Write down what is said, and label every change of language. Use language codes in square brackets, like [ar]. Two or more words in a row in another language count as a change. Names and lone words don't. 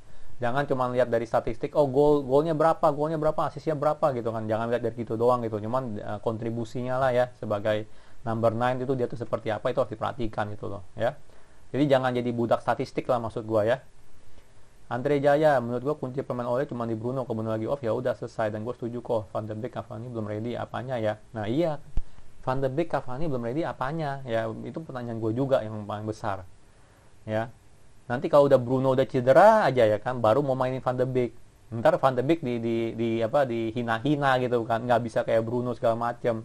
[id] Jangan cuma lihat dari statistik, oh golnya berapa, asisnya berapa gitu kan. Jangan lihat dari gitu doang gitu. Cuman kontribusinya lah ya, sebagai number 9 itu dia tuh seperti apa, itu harus diperhatikan gitu loh ya. Jadi jangan jadi budak statistik lah maksud gua ya. Andre Jaya, menurut gua kunci pemain Ole cuma di Bruno, kalau Bruno lagi off ya udah selesai, dan gua setuju kok. Van de Beek, Cavani belum ready, apanya ya. Nah iya, Van de Beek, Cavani belum ready apanya ya, itu pertanyaan gua juga yang paling besar ya. Nanti kalau udah Bruno udah cedera aja ya kan, baru mau mainin Van de Beek. Ntar Van de Beek dihina-hina gitu kan, nggak bisa kayak Bruno segala macam.